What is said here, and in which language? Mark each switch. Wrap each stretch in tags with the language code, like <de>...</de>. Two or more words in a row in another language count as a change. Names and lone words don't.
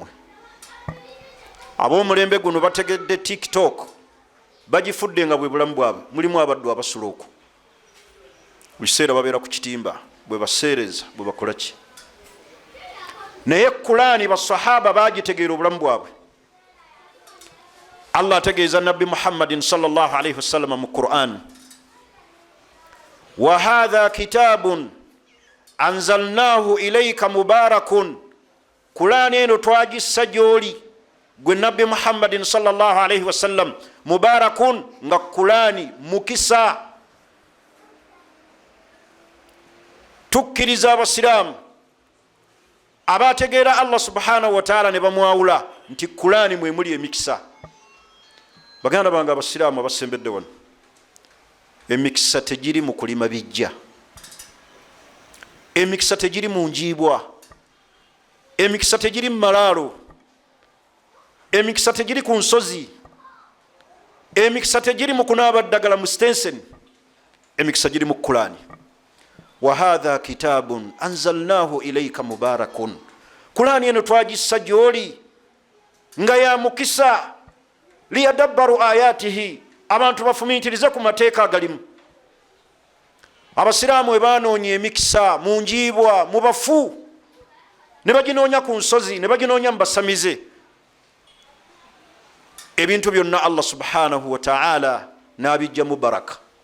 <lg>Ab'omulembe guno bategedde TikTok bagifudde nga bwe bulamu bwabwe. Mulimu abaddu abasula okwo, buli kiseera babeera ku kitimba, bwe baseereza, bwe bakola ki. Naye Qur'ani basahaba bagitegeera obulamu bwabwe. Allah ategeeza Nabbi Muhammadin</lg> <ar>صلى الله عليه وسلم</ar> <lg>mu Qur'an,</lg> <ar>وهذا كتاب أنزلناه إليك مبارك,</ar> <lg>Qur'ani eno twagissa gy'oli gwe nabbi Muhammadin</lg> <ar>صلى الله عليه وسلم</ar> <lg>mubarakun nga kulani mukisa. Tukkiriza abasiraamu abategeera</lg> <ar>الله سبحانه وتعالى</ar> <lg>ne bamwawula nti kulani mwe muli emikisa. Baganda bange abasiraamu abasembedde wano, emikisa tegiri mu kulima bijja, emikisa tegiri mu njiibwa, emikisa tegiri mu malaalo, emikisa tegiri ku nsozi, emikisa tegiri mu kunaaba ddagala mu sitensen, emikisa giri mu kulani.</lg> <ar>وهذا كتاب أنزلناه إليك مبارك,</ar> <lg>kulani eno twagissa gyoli nga ya mukisa.</lg> <ar>ليدبروا آياته,</ar> <lg>abantu bafumintirize ku mateeka agalimu. Abasiraamu bwe banoonya emikisa mu njiibwa, mu bafu, ne baginoonya ku nsozi, ne baginoonya mu basamize, ebintu byonna</lg> <ar>الله سبحانه وتعالى</ar> <lg>n'abijja mu baraka.</lg>